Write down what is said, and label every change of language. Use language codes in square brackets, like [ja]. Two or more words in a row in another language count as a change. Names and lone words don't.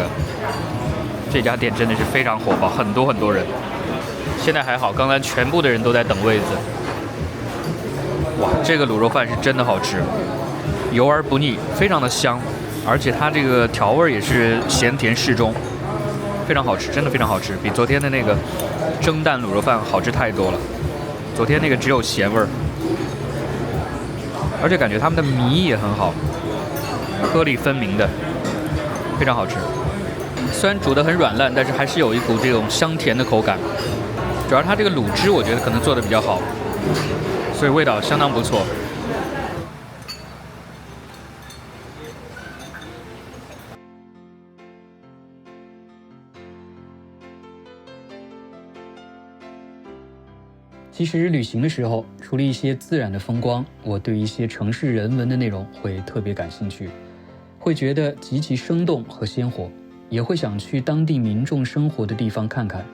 [zh] 這家店真的是非常火爆，很多人。現在還好，剛才全部的人都在等位子。哇，這個滷肉飯是真的好吃，油而不膩，非常的香，而且它這個調味也是鹹甜適中，非常好吃，真的非常好吃，比昨天的那個蒸蛋滷肉飯好吃太多了。昨天那個只有鹹味兒，而且感覺他們的米也很好，顆粒分明的，非常好吃。雖然煮得很軟爛，但是還是有一股這種香甜的口感。主要它這個滷汁我覺得可能做得比較好，所以味道相當不錯。其實旅行的時候，除了一些自然的風光，我對一些城市人文的內容會特別感興趣，會覺得極其生動和鮮活，也會想去當地民眾生活的地方看看。